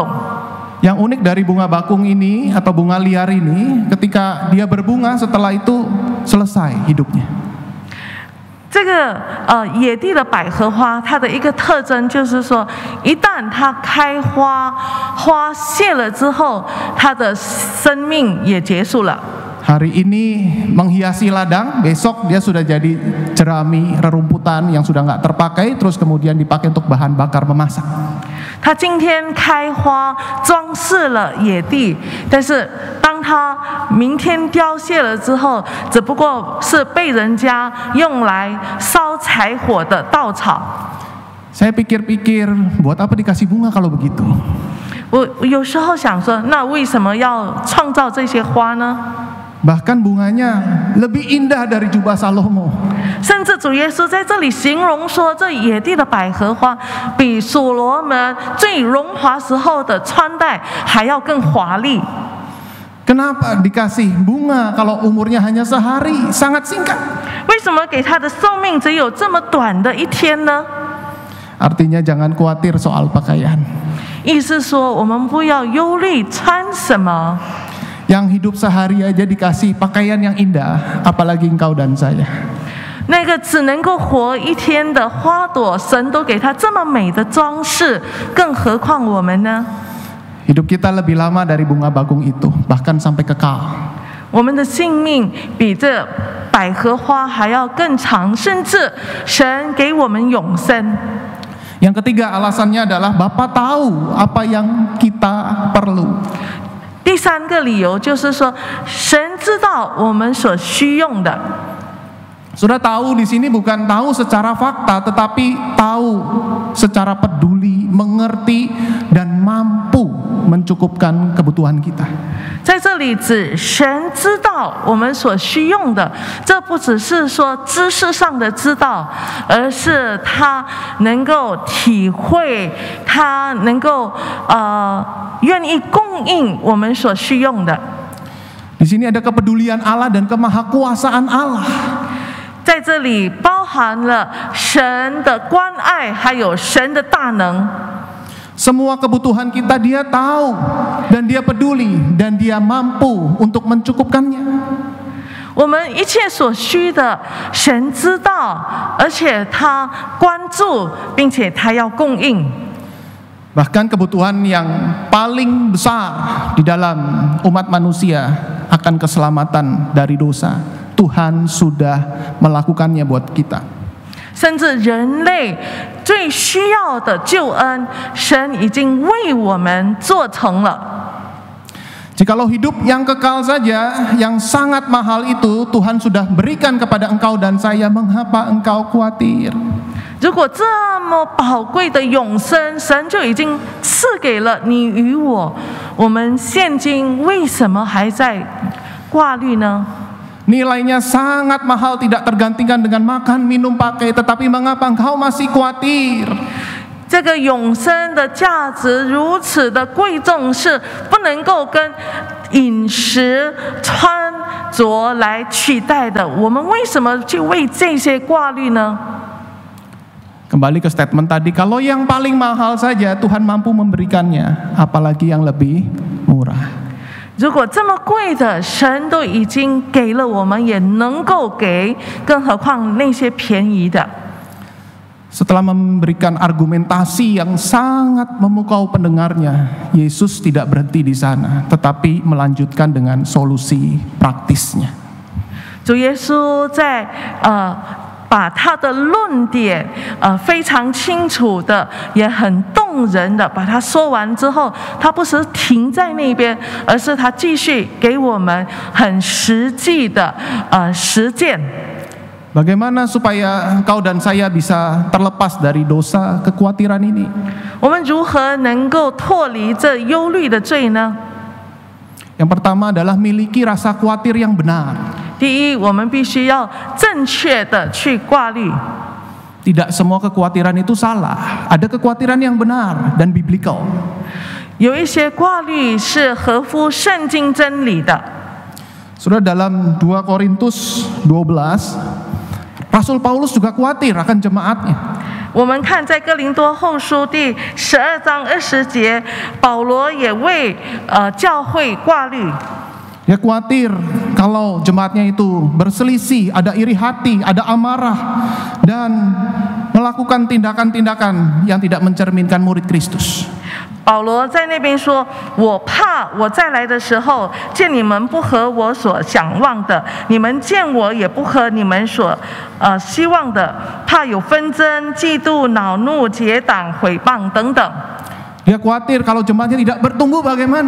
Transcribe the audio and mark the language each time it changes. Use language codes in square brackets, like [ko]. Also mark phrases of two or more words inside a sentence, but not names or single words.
[id] Yang unik dari bunga bakung ini atau bunga liar ini, ketika dia berbunga setelah itu selesai hidupnya. [zh] 这个野地的百合花，它的一个特征就是说，一旦它开花，花谢了之后，它的生命也结束了。 [id] Hari ini menghiasi ladang, besok dia sudah jadi jerami, rerumputan yang sudah nggak terpakai, terus kemudian dipakai untuk bahan bakar memasak. [zh] 它今天开花装饰了野地，但是当它明天凋谢了之后，只不过是被人家用来烧柴火的稻草。 [id] Saya pikir-pikir, buat apa dikasih bunga kalau begitu? [zh] 我有时候想说，那为什么要创造这些花呢？ [id] Bahkan bunganya lebih indah dari jubah Salomo. [zh] 甚至主耶稣在这里形容说，这野地的百合花比所罗门最荣华时候的穿戴还要更华丽。 [id] Kenapa dikasih bunga kalau umurnya hanya sehari, sangat singkat? [zh] 为什么给他的寿命只有这么短的一天呢？ [id] Artinya jangan khawatir soal pakaian. [zh] 意思说，我们不要忧虑穿什么。 [id] Yang hidup sehari aja dikasih pakaian yang indah, apalagi engkau dan saya. [zh] 那个只能够活一天的花朵，神都给他这么美的装饰，更何况我们呢？ [id] Hidup kita lebih lama dari bunga bakung itu, bahkan sampai kekal. [zh] 我们的性命比这百合花还要更长，甚至神给我们永生。 [id] Yang ketiga alasannya adalah Bapa tahu apa yang kita perlu. [zh] 第三个理由就是说，神知道我们所需用的。 [id] Sudah tahu di sini bukan tahu secara fakta, tetapi tahu secara peduli, mengerti, dan mampu mencukupkan kebutuhan kita. [zh] 在这里指神知道我们所需用的，这不只是说知识上的知道，而是他能够体会，他能够愿意供应我们所需用的。 [id] Di sini ada kepedulian Allah dan kemahakuasaan Allah. [zh] 在这里包含了神的关爱，还有神的大能。 [id] Semua kebutuhan kita dia tahu, dan dia peduli, dan dia mampu untuk mencukupkannya. [zh] 我们一切所需的，神知道，而且他关注，并且他要供应。 [id] Bahkan kebutuhan yang paling besar di dalam umat manusia akan keselamatan dari dosa, Tuhan sudah melakukannya buat kita. [zh] 甚至人类最需要的救恩，神已经为我们做成了。 [id] Jikalau hidup yang kekal saja, yang sangat mahal itu Tuhan sudah berikan kepada engkau dan saya, mengapa engkau khawatir? [zh] 如果这么宝贵的永生，神就已经赐给了你与我，我们现今为什么还在挂虑呢？ [id] Nilainya sangat mahal, tidak tergantikan dengan makan, minum, pakai. Tetapi mengapa engkau masih khawatir? [zh] 这个永生的价值如此的贵重，是不能够跟饮食、穿着来取代的。我们为什么去为这些挂虑呢？ [id] Kembali ke statement tadi, kalau yang paling mahal saja Tuhan mampu memberikannya, apalagi yang lebih murah. [zh] 如果这么贵的神都已经给了我们，也能够给，更何况那些便宜的。 [id] Setelah memberikan argumentasi yang sangat memukau pendengarnya, Yesus tidak berhenti di sana, tetapi melanjutkan dengan solusi praktisnya. [zh] 主耶稣在把他的论点非常清楚的，也很动人的把它说完之后，他不是停在那边，而是他继续给我们很实际的实践。 [id] Bagaimana supaya engkau dan saya bisa terlepas dari dosa kekhawatiran ini? [zh] 我们如何能够脱离这忧虑的罪呢？ [id] Yang pertama adalah miliki rasa khawatir yang benar. [zh] 第一，我们必须要正确的去挂虑。 [id] Tidak semua kekhawatiran itu salah. Ada kekhawatiran yang benar dan biblical. [zh] 有一些挂虑是合乎圣经真理的。 [id] Sudah dalam 2 Korintus 12, Rasul Paulus juga khawatir akan jemaatnya. [zh] 我们看在哥林多后书第12章20节，保罗也为教会挂虑。 [id] Dia khawatir kalau jemaatnya itu berselisih, ada iri hati, ada amarah, dan melakukan tindakan-tindakan yang tidak mencerminkan murid Kristus. [zh] 保罗在那边说：“我怕我再来的时候，见你们不合我所想望的，你们见我也不合你们所希望的，怕有纷争、嫉妒、恼怒、结党、毁谤等等。” [id] Dia khawatir kalau jemaatnya tidak bertumbuh bagaimana?